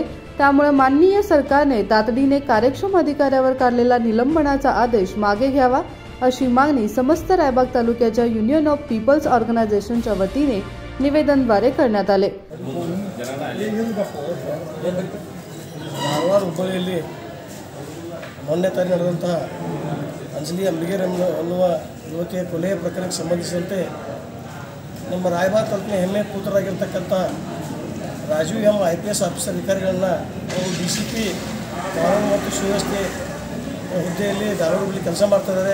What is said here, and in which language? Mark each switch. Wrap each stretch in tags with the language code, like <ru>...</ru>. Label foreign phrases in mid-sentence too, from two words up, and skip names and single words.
<mr>त्यामुळे माननीय सरकारने तातडीने कार्यक्षम अधिकाऱ्यावर काढलेला निलंबनाचा आदेश मागे घ्यावा अशी मागणी समस्त रायबाग तालुक्याच्या युनियन ऑफ पीपल्स ऑर्गनायझेशनच्या वतीने निवेदनद्वारे करण्यात आले।</mr> <kn>धारवाಡ ಹುಬ್ಬಳ್ಳಿಯಲ್ಲಿ ಮೊನ್ನೆ ತಾನೇ ನಡೆದಂತಹ ಅಂಜಲಿ ಅಂಬಿಗೇರ್ ಅನ್ನುವ ಯುವತಿಯ ಕೊಲೆಯ ಪ್ರಕರಣಕ್ಕೆ ಸಂಬಂಧಿಸಿದಂತೆ ನಮ್ಮ ರಾಯಬಾಗ್ ತಾಲೂಕಿನ ಹೆಮ್ಮೆ ಪುತ್ರರಾಗಿರ್ತಕ್ಕಂಥ ರಾಜೀವ್ ಎಂ</kn> <en>IPS officer</en> <kn>ಅಧಿಕಾರಿಗಳನ್ನ ಅವರು DCP ಕಾನೂನು ಮತ್ತು ಸುವ್ಯವಸ್ಥೆ ಹುದ್ದೆಯಲ್ಲಿ ಧಾರವಾಡದಲ್ಲಿ ಕೆಲಸ ಮಾಡ್ತಿದ್ದಾರೆ।</kn>